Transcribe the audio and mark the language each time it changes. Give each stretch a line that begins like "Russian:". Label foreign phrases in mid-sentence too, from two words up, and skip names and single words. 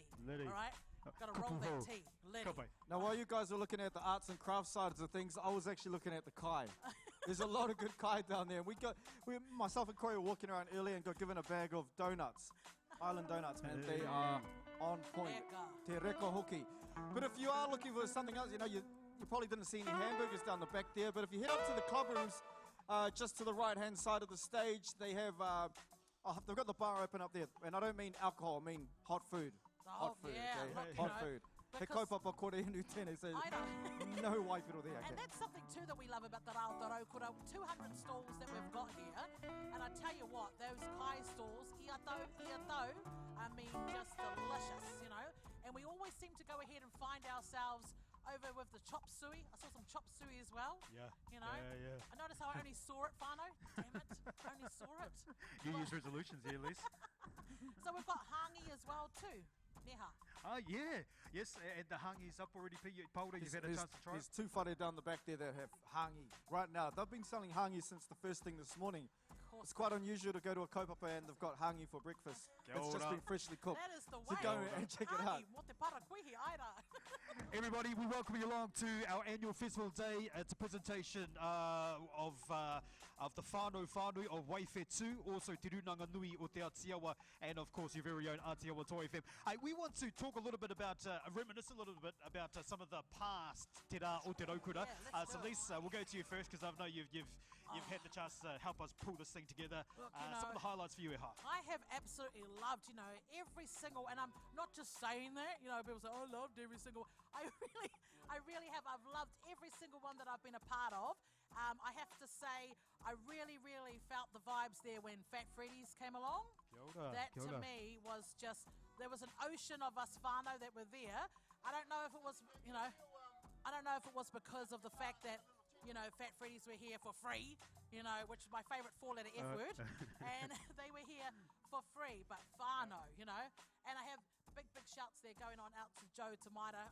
English: All right? Got to roll that T. Litty. Now, while you guys are looking at the arts and crafts sides of things, I was actually looking at the kai. There's a lot of good kai down there. Myself and Corey were walking around earlier and got given a bag of donuts. Island donuts, man. They are on point.
Māori: Te reka hoki.
English: But if you are looking for something else, you know, you probably didn't see any hamburgers down the back there. But if you head up to the club rooms, just to the right-hand side of the stage, they have, they've got the bar open up there. And I don't mean alcohol, I mean hot food. Hot food, yeah, okay? look, Hot food. He Because-
Māori: kaupapa kore inu tēnei,
English: so I know. no waipiro there. And Okay. that's something too that we love about the Aotearoa, 200 stalls that we've got here. And I tell you what, those kai stalls,
Māori: ia tau,
English: I mean, just delicious, you know. And we always seem to go ahead and find ourselves over with the chop suey. I saw some chop suey as well. Yeah. You know. Yeah. I noticed how I only saw it, Whānau. Damn it, I only saw it. New Year's resolutions here, Lise. So we've got hangi as well too. Neha. Yeah. Yes, and the hangi's up already. Paula, you've had a chance to try There's it? two whare down the back there that have hangi right now. They've been selling hangi since the first thing this morning. course. It's quite unusual to go to a kaupapa and they've got hangi for breakfast.
Māori: Kia
English: It's just
Māori: ora.
English: been freshly cooked. That is the way. So go and check it out.
Māori: Hangi, mo te parakuihi, aira.
English: Everybody, we welcome you along to our annual festival day. It's a presentation of the
Māori: whānau whānui
English: of Waifetu, also Te Runanga Nui o Te Atiawa, and of course your very own Atiawa Toi FM. Hey, we want to talk a little bit about, reminisce a little bit about some of the past Te Rā o Te Raukura. Yeah, let's So do it. Lisa, we'll go to you first because I know you've had the chance to help us pull this thing together. Look, you Some know, of the highlights for you, Eha. I have absolutely loved, every single, and I'm not just saying that, people say, oh, I loved every single, I really have. I've loved every single one that I've been a part of. I have to say, I really felt the vibes there when Fat Freddy's came along.
Māori: Kia ora,
English: That
Māori: kia
English: to
Māori: ora.
English: me was just, there was an ocean of us whānau that were there. I don't know if it was, I don't know if it was because of the fact that, Fat Freddy's were here for free, which is my favourite four-letter F word, and they were here for free, but whānau, and I have big shouts there going on out to Joe Tamaira.